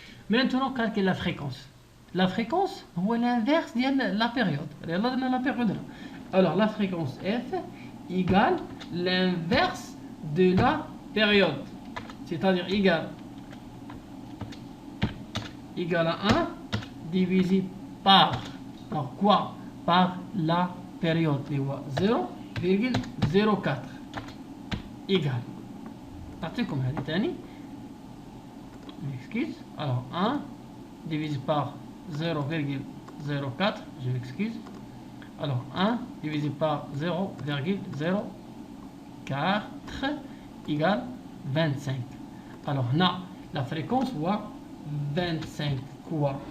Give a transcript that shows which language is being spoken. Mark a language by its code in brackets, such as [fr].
[fr] Maintenant calcule la fréquence. La fréquence [ar] هو [fr] l'inverse [ar] ديال [fr] la période. [ar] يلا درنا [fr] la période. Alors la fréquence f égale l'inverse de la période. C'est-à-dire égale à 1 divisé par quoi? Par la période. [ar] اللي هو 0,04 [fr] égale. [ar] نعطيكم هذه ثاني. [fr] M'excuse. Alors 1 divisé par 0,04, je m'excuse. Alors 1 divisé par 0,04 égale 25. Alors là, la fréquence voit 25 quoi?